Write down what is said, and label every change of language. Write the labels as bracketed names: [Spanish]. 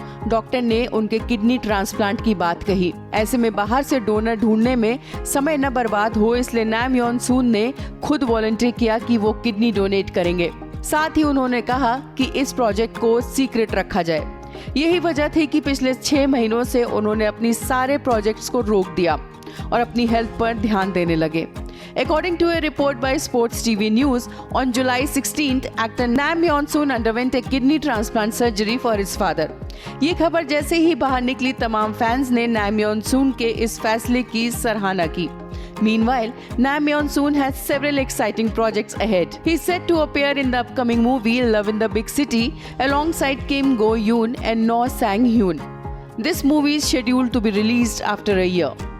[Hindi] Doctor ने उनके kidney transplant की बात कही। ऐसे में बाहर से डोनर ढूंढने में समय न बर्बाद हो, इसलिए नाम योन सून ने खुद वॉलंटियर किया कि वो किडनी डोनेट करेंगे। साथ ही उन्होंने कहा कि इस प्रोजेक्ट को सीक्रेट रखा जाए। यही वजह थी कि पिछले 6 महीनों से उन्होंने अपनी सारे प्रोजेक्ट्स को रोक दिया और अपनी हेल्थ पर ध्यान देने लगे। [English] According to a report by Sports TV News, on July 16th, actor Nam Yeon-soon underwent a kidney transplant surgery for his father. [Hindi] ये खबर जैसे ही बाहर निकली, तमाम फैंस ने नाम योन-सून के इस फैसले की सराहना की। [English] Meanwhile, Nam Yeon-soon has several exciting projects ahead. He's set to appear in the upcoming movie Love in the Big City alongside Kim Go-yoon and No Sang-hyun. This movie is scheduled to be released after a year.